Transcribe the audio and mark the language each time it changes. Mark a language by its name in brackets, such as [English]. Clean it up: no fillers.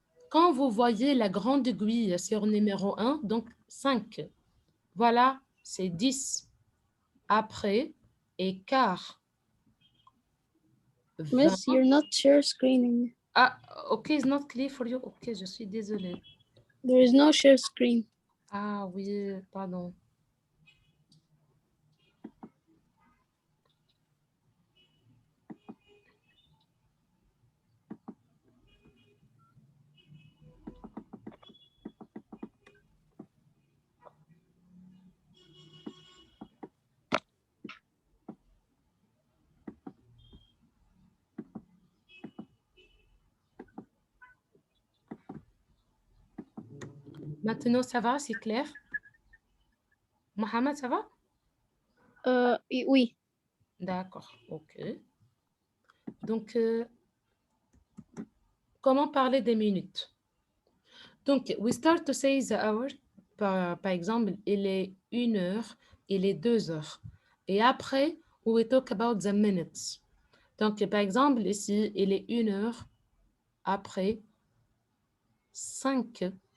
[French] Quand vous voyez la grande aiguille sur numéro 1, donc 5, voilà, c'est 10. Après, et quart. [English] Miss, [French] 20. [English] you're not share screening. Ah, OK, it's not clear for you. [French] OK, je suis désolée. [English] There is no share screen. [French] Ah oui, pardon. Maintenant, ça va, c'est clair? Mohamed, ça va? Oui. D'accord, ok. Donc, comment parler des minutes? Donc, [English] we start to say the hour. [French] Par exemple, il est 1 heure, il est 2 heures. Et après, [English] we talk about the minutes. [French] Donc, par exemple, ici, il est 1 heure. Après, 5.